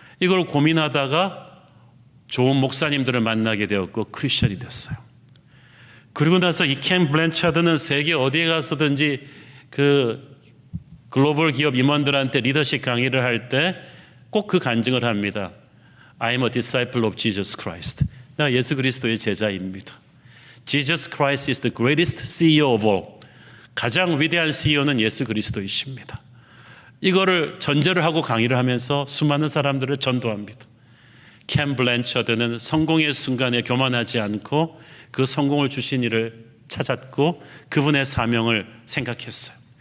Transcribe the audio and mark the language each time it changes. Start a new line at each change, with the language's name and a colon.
Korean: 이걸 고민하다가 좋은 목사님들을 만나게 되었고 크리스천이 됐어요. 그리고 나서 이 켄 블랜차드는 세계 어디에 가서든지 그 글로벌 기업 임원들한테 리더십 강의를 할 때 꼭 그 간증을 합니다.
English: I'm a disciple of Jesus Christ.
Korean: 나 예수 그리스도의 제자입니다.
English: Jesus Christ is the greatest CEO of all.
Korean: 가장 위대한 CEO는 예수 그리스도이십니다. 이거를 전제를 하고 강의를 하면서 수많은 사람들을 전도합니다. 켄 블랜처드는 성공의 순간에 교만하지 않고 그 성공을 주신 이를 찾았고 그분의 사명을 생각했어요.